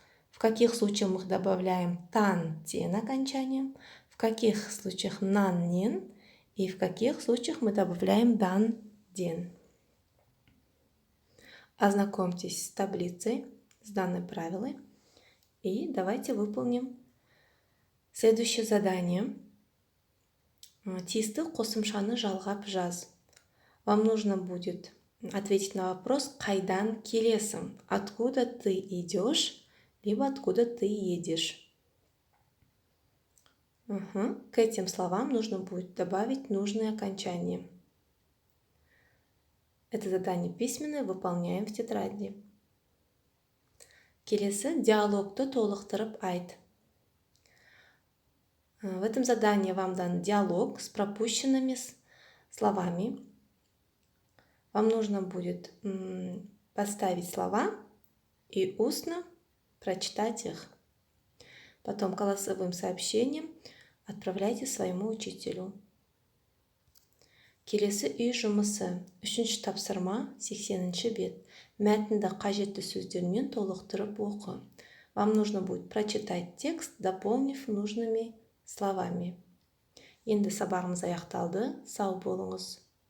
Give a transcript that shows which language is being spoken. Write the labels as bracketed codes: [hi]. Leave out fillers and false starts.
[ru] В каких случаях мы добавляем тан-тен окончанием, в каких случаях нан-нен и в каких случаях мы добавляем дан-ден. Ознакомьтесь с таблицей, с данной правилой, и давайте выполним следующее задание. [kk] Тиісті қосымшаны жалғап жаз. [ru] Вам нужно будет ответить на вопрос [kk] «Қайдан келесің?» [ru] Откуда ты идешь, либо откуда ты едешь. К этим словам нужно будет добавить нужные окончания. Это задание письменное, выполняем в тетради. [kk] Келесі диалогты толықтырып айт. [ru] В этом задании вам дан диалог с пропущенными словами. Вам нужно будет поставить слова и устно прочитать их. Потом голосовым сообщением отправляйте своему учителю. [kk] Келесі үй жұмысы. 3-ші тапсырма, 80-ші бет. Мәтінді қажетті сөздермен толықтырып оқы. [ru] Вам нужно будет прочитать текст, дополнив нужными словами. [kk] Енді сабағымыз аяқталды. Сау болыңыз.